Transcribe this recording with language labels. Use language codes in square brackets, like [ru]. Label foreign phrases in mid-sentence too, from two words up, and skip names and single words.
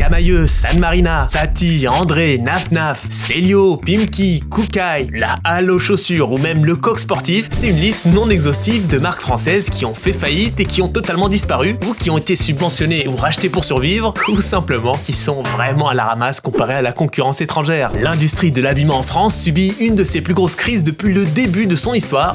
[fr] Camaïeu, San Marina, Tati, André, Naf Naf, Célio, Pimki, Koukaï, la Halle aux chaussures ou même le Coq Sportif, c'est une liste non exhaustive de marques françaises qui ont fait faillite et qui ont totalement disparu, ou qui ont été subventionnées ou rachetées pour survivre, ou simplement qui sont vraiment à la ramasse comparé à la concurrence étrangère. L'industrie de l'habillement en France subit une de ses plus grosses crises depuis le début de son histoire.